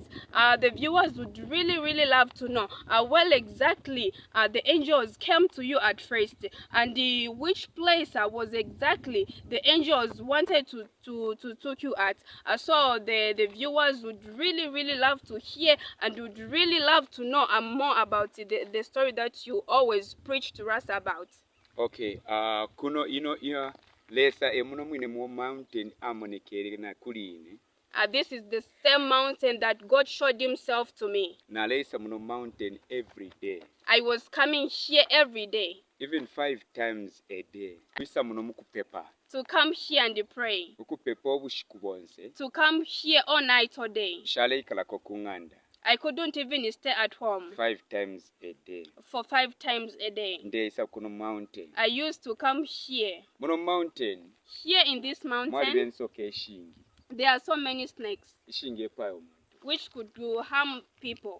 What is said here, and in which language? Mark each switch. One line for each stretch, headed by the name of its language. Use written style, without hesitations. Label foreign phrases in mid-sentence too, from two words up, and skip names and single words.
English: The viewers would really love to know well exactly the angels came to you at first, and which place was exactly the angels wanted to took you at. So the viewers would really love to hear and would really love to know more about the story that you always preach to us about.
Bemba: Okay, kuno ino lesa emuno mwine mu mountain amonekere na kuline.
English: This is the same mountain that God showed himself to me.
Bemba: Na lesa muno mountain
English: every day. I was coming here every day. Even 5 times a day.
Bemba: Bisa muno mukupepa.
English: To come here and pray.
Bemba: Mukupepa obushiku bwonse.
English: To come here all night all day.
Bemba: Shale ikalako kunganda.
English: I couldn't even stay at home. 5 times a day. For 5 times a day.
Bemba: Ndesa kuno mountain.
English: I used to come here.
Bemba: Muno mountain.
English: Here in this mountain. There are so many snakes. Which could harm people.